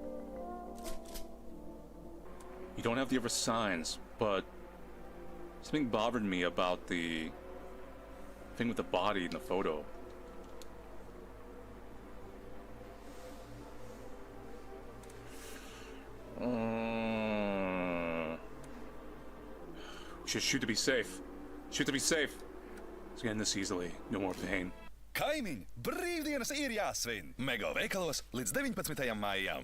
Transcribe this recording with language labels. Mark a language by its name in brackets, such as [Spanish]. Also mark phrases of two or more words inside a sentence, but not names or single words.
[English] You don't have the other signs, but something bothered me about the thing with the body in the photo. We should shoot to be safe. Shoot to be safe. Let's end this easily. No more pain. [Latvian] Kaimiņi, brīvdienas ir jāsvin! Mega veikalos līdz 19. maijam.